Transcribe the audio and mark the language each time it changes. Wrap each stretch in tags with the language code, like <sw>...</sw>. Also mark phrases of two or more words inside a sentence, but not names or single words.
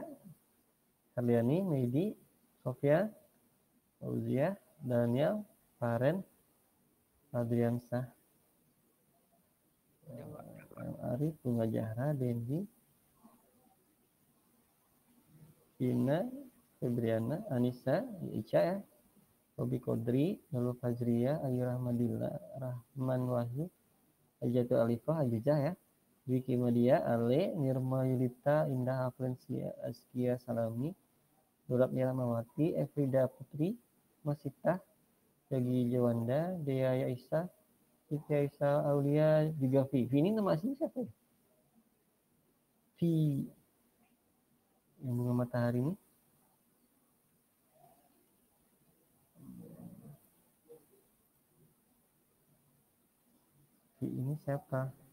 <id>Karliani, Meidi, Sofia, Fauzia, Daniel, Faren, Adriansah, Arif, Bunga Jahra, Dendi, Ina, Febriana, Anissa, Ica ya, Robi Kodri, Nurul Fajriya, Ayu Rahmadillah, Rahman Wahyu, Ajatul Alifah, Ajijah ya, Wiki Media, Ale, Nirma Yulita, Indah Aflensia, Askia Salami, Durab Niramawati, Efrida Putri, Masita, Yagi Jawanda, Dea Yaisa, Siti Aisyah Aulia, juga Vi. Vi ini nama asli siapa ya? Vi yang bunga matahari ini. Ini siapa?</id>